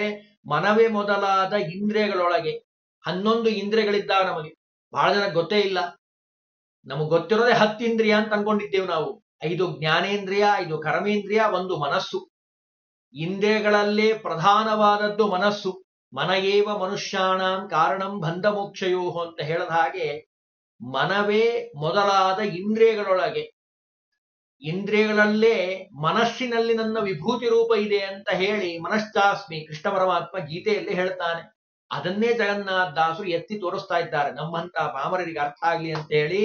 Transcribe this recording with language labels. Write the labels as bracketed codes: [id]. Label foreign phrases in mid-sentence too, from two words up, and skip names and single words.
[kn] ಮನವೇ ಮೊದಲಾದ ಇಂದ್ರಿಯಗಳೊಳಗೆ 11 ಇಂದ್ರಿಯಗಳಿದ್ದಾವೆ ನಮಗೆ. ಬಹಳ ಜನ ಗೊತ್ತೇ ಇಲ್ಲ. ನಮಗೆ ಗೊತ್ತಿರೋದೇ 10 ಇಂದ್ರಿಯ ಅಂತ ಅನ್ಕೊಂಡಿದ್ದೇವೆ ನಾವು. 5 ಜ್ಞಾನೇಂದ್ರಿಯ, 5 ಕರ್ಮೇಂದ್ರಿಯ, 1 ಮನಸ್ಸು. ಇಂದ್ರಿಯಗಳಲ್ಲೇ ಪ್ರಧಾನವಾದದ್ದು ಮನಸ್ಸು. [sa] ಮನಯೇವ ಮನುಷ್ಯಾಣಂ ಕಾರಣಂ ಬಂಧ ಮೋಕ್ಷಯೋ [kn] ಅಂತ ಹೇಳದ ಹಾಗೆ, ಮನವೇ ಮೊದಲಾದ ಇಂದ್ರಿಯಗಳೊಳಗೆ, ಇಂದ್ರಿಯಗಳಲ್ಲೇ ಮನಸ್ಸಿನಲ್ಲಿ ನನ್ನ ವಿಭೂತಿ ರೂಪ ಇದೆ ಅಂತ ಹೇಳಿ ಮನಶ್ಚಾಸ್ಮಿ ಕೃಷ್ಣ ಪರಮಾತ್ಮ ಗೀತೆಯಲ್ಲಿ ಹೇಳ್ತಾನೆ. ಅದನ್ನೇ ಜಗನ್ನಾಥದಾಸರು ಎತ್ತಿ ತೋರಿಸ್ತಾ ಇದ್ದಾರೆ, ನಮ್ಮಂತ ಪಾಮರರಿಗೆ ಅರ್ಥ ಆಗ್ಲಿ ಅಂತ ಹೇಳಿ.